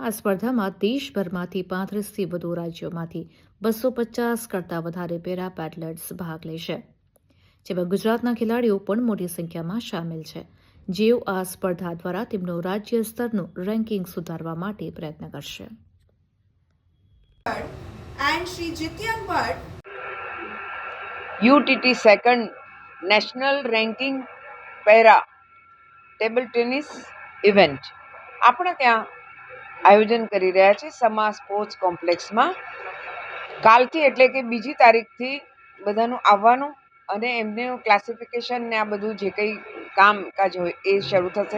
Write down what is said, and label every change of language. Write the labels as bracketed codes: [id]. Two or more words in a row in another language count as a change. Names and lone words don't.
[gu] આ સ્પર્ધામાં દેશભરમાંથી 35થી વધુ રાજ્યોમાંથી 250 કરતાં વધારે પેરા પેડલર્સ ભાગ લેશે, જેમાં ગુજરાતના ખેલાડીઓ પણ મોટી સંખ્યામાં સામેલ છે, જેઓ આ સ્પર્ધા દ્વારા તેમનું રાજ્ય સ્તરનું રેન્કિંગ સુધારવા માટે પ્રયત્ન કરશે. [en] And Shri Jityan Bhatt, UTT second national ranking para table tennis [gu] ઇવેન્ટ આપણે ત્યાં આયોજન કરી રહ્યા છે સમા સ્પોર્ટ્સ કોમ્પ્લેક્સમાં. કાલથી એટલે કે 2 તારીખથી બધાનું આવવાનું અને એમનું ક્લાસિફિકેશન ને આ બધું જે કંઈ કામકાજ હોય એ શરૂ થશે.